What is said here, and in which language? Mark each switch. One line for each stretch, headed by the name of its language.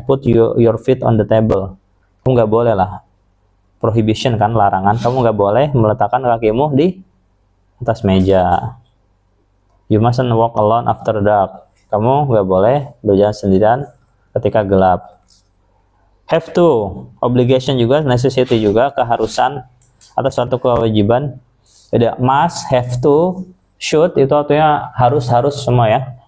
English: Put your feet on the table.
Indonesian: Kamu nggak boleh lah. Prohibition kan, larangan. Kamu nggak boleh meletakkan kakimu di atas meja.
English: You mustn't walk alone after dark.
Indonesian: Kamu nggak boleh berjalan sendirian ketika gelap.
English: Have to,
Indonesian: obligation juga, necessity juga, keharusan atau suatu kewajiban. Ada must, have to, should, itu artinya harus semua ya.